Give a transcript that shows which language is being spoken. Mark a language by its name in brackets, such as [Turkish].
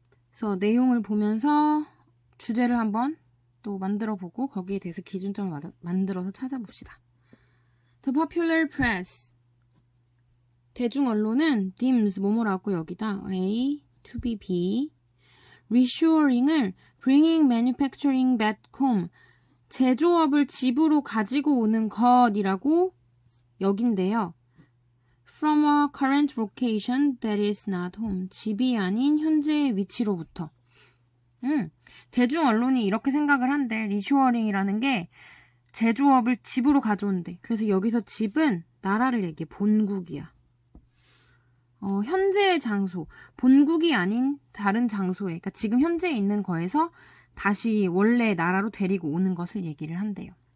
[Korean] 그래서 내용을 보면서 주제를 한번 또 만들어보고 거기에 대해서 기준점을 만들어서 찾아봅시다. [English] The popular press. [Korean] 대중 언론은 [English] deems [Korean] 뭐뭐라고 여기다 [English] A to be B. reshoring을 bringing manufacturing back home. [Korean] 제조업을 집으로 가지고 오는 것이라고 여긴데요. [English] From a current location that is not home. [Korean] 집이 아닌 현재의 위치로부터. 대중 언론이 이렇게 생각을 한대. 리쇼어링이라는 게 제조업을 집으로 가져온대. 그래서 여기서 집은 나라를 얘기해. 본국이야. 현재의 장소. 본국이 아닌 다른 장소에. 그러니까 지금 현재에 있는 거에서 다시 원래 나라로 데리고 오는 것을 얘기를 한대요.